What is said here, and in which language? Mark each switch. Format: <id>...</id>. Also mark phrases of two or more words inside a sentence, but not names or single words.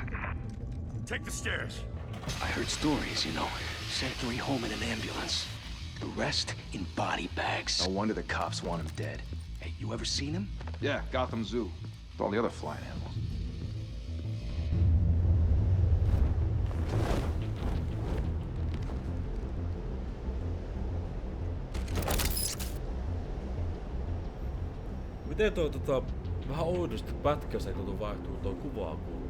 <en>Take the stairs. I heard stories, you know. Sent 3 home in an ambulance. The rest in body bags. No wonder the cops want him dead. Hey, you ever seen him? Yeah, Gotham Zoo. With all the other flying animals.</en> <fi>Miten vähän oudosti pätkässä, kun tuo vaihtuu tuo kuvaa kuuluu.</fi>